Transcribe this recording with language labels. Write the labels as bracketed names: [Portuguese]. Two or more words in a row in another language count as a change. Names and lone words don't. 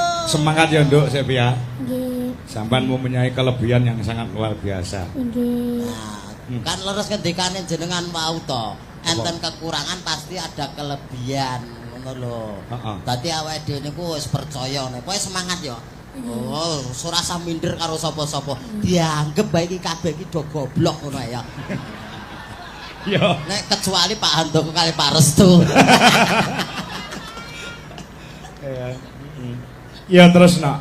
[Javanese] Semangat ya Nduk Sepia. Nggih. [Indonesian] Sampan mempunyai kelebihan yang sangat luar biasa. [Javanese] Nggih. Nah, kan leres ngendikane jenengan mau to. Enten kekurangan [Indonesian] pasti ada kelebihan [Javanese] ngono lho. Heeh. Dadi awake dhewe niku wis percaya nek kowe semangat ya. Oh, ora usah minder karo sapa-sapa. Dianggep bae iki kabeh iki do goblok ngono ya. Yo. Nek kecuali Pak Handoko kali Pak Restu. Ya terus nak